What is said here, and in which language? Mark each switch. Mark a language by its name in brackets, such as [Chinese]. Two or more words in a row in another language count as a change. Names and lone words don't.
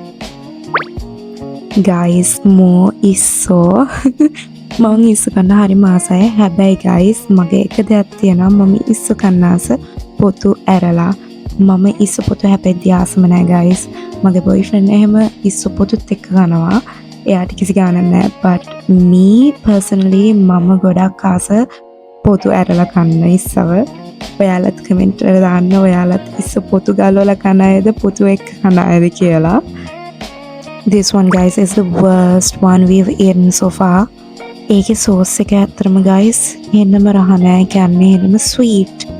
[English] guys more ඉස්සෝ. [Sinhala] මම ඉස්සෝ කන්න හරි මාසයි. හැබැයි guys මගේ එක දෙයක් තියෙනවා. මම ඉස්සෝ කන්නාස පොතු ඇරලා. මම ඉස්සෝ පොතු හැපෙද්දී ආසම නැහැ guys. මගේ boyfriend එහෙම ඉස්සෝ පොතුත් එක්ක කනවා. එයාට කිසි ගාණක් නැහැ. [English] but me personally [Sinhala] මම ගොඩක් ආස පොතු ඇරලා කන්න ඉස්සව. ඔයාලත් කමෙන්ට් වල දාන්න ඔයාලත් ඉස්ස පොතු ගලවලා කන අයද පොතු එක්ක කන අයද කියලා. [English] This one guys is the worst one we've eaten so far. [Sinhala] ඒකේ sauce එක ඇත්තටම guys එන්නම රහ නෑ. කියන්නේ එන්නම sweet.